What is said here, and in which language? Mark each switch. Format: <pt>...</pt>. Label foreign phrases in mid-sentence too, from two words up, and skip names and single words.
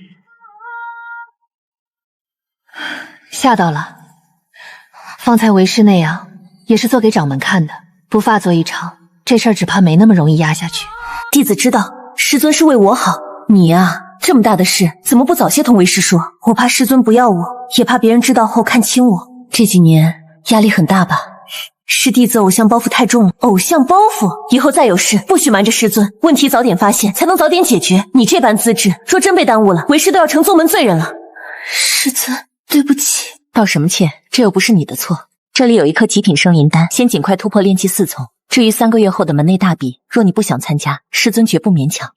<zh>嚇到了，方才為師那樣，也是做給掌門看的，不發作異常，這事兒只怕沒那麼容易壓下去。弟子知道，師尊是為我好。你啊，這麼大的事，怎麼不早些同為師說？我怕師尊不要我，也怕別人知道後看輕我。這幾年壓力很大吧？是弟子偶像包袱太重了。偶像包袱，以後再有事不許瞞着師尊，問題早點發現，才能早點解決。你這般資質，若真被耽誤了，為師都要成宗門罪人了。師尊，對不起。道什麼歉？這又不是你的錯。這裡有一顆極品生靈丹，先盡快突破煉氣4重。至於3個月後的門內大比，若你不想參加，師尊絕不勉強。</zh>